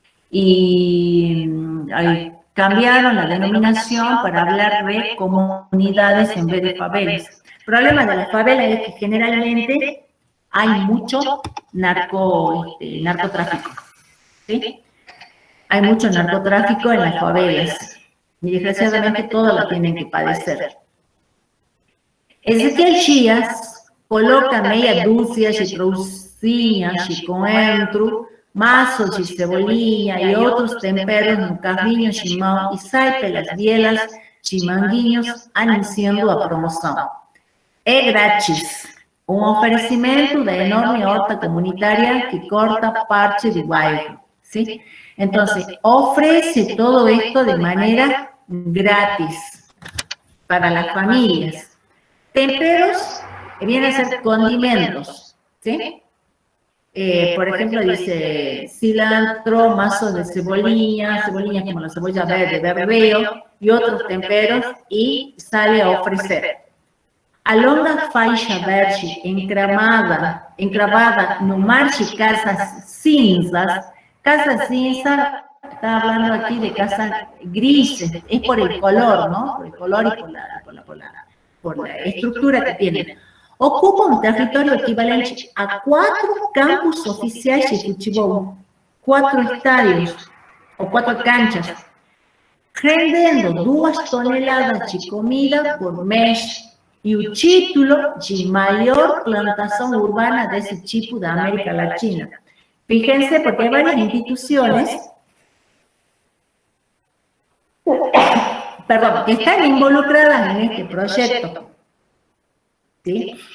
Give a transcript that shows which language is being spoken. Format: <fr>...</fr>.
<es>Y cambiaron la denominación para hablar de comunidades en vez de favelas. El problema de las favelas es que generalmente hay mucho narcotráfico. ¿Sí? Hay mucho narcotráfico en las favelas. Y desgraciadamente todos lo tienen que padecer.</es> <pt>Ezequiel Chias coloca meia dúzia de trouxinhas de coentro, maços de cebolinha e outros temperos no carrinho de mão e sai pelas vielas de Manguinhos anunciando a promoção. É grátis, um oferecimento da enorme horta comunitária que corta parte do bairro.</pt> <es>¿Sí? Entonces, ofrece todo esto de manera gratis para las familias. Temperos vienen a ser condimentos, ¿sí? Por ejemplo, dice cilantro, mazo de cebolinhas como la cebolla verde, verdeo, y otros temperos, y sale a ofrecer.</es> <pt>A longa faixa verde encravada no mar de casas cinzas.</pt> <es>Casa cinza, está hablando aquí de casas grises, es por el color, ¿no? Por el color y por la estructura que tienen.</es> <pt>Ocupa un territorio equivalente a 4 campos oficiais de futebol,</pt> <es>4 estadios o 4 canchas,</es> <pt>rendendo 2 toneladas de comida por mês e o título de maior plantação urbana desse tipo da América Latina.</pt> <es>Fíjense, porque hay varias instituciones, que están involucradas en este proyecto. ¿Sí?</es>